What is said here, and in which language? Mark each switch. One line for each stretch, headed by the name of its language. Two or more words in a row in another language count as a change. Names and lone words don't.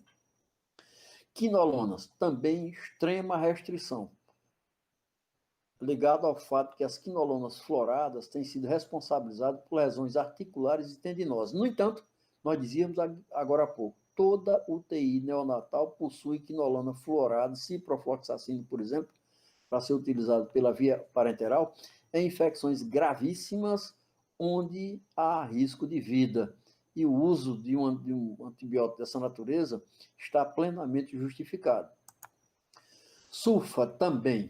Portuguese: Quinolonas, também extrema restrição, ligado ao fato que as quinolonas floradas têm sido responsabilizadas por lesões articulares e tendinosas. No entanto, nós dizíamos agora há pouco, toda UTI neonatal possui quinolona fluorada, ciprofloxacino, por exemplo, para ser utilizado pela via parenteral, em infecções gravíssimas onde há risco de vida. E o uso de um antibiótico dessa natureza está plenamente justificado. Sulfa também.